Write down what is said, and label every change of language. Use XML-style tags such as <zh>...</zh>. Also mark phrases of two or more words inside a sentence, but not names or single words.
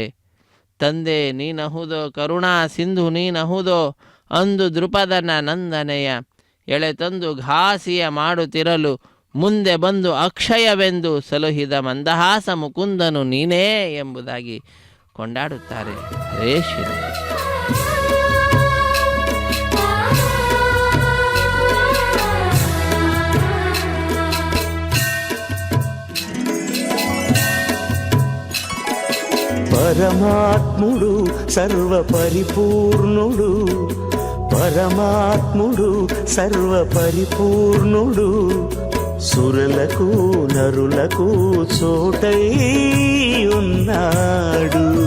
<kn>ತಂದೆ ನೀನಹುದೋ, ಕರುಣಾ ಸಿಂಧು ನೀನಹುದೋ, ಅಂದು ದೃಪದನ ನಂದನೆಯ ಎಳೆತಂದು ಘಾಸಿಯ ಮಾಡುತ್ತಿರಲು ಮುಂದೆ ಬಂದು ಅಕ್ಷಯವೆಂದು ಸಲುಹಿದ ಮಂದಹಾಸ ಮುಕುಂದನು ನೀನೇ ಎಂಬುದಾಗಿ ಕೊಂಡಾಡುತ್ತಾರೆ. ರೇಷಿ</kn> <te>పరమాత్ముడు సర్వ పరిపూర్ణుడు, పరమాత్ముడు సర్వ పరిపూర్ణుడు, సురులకు నరులకు చోటై ఉన్నాడు.</te>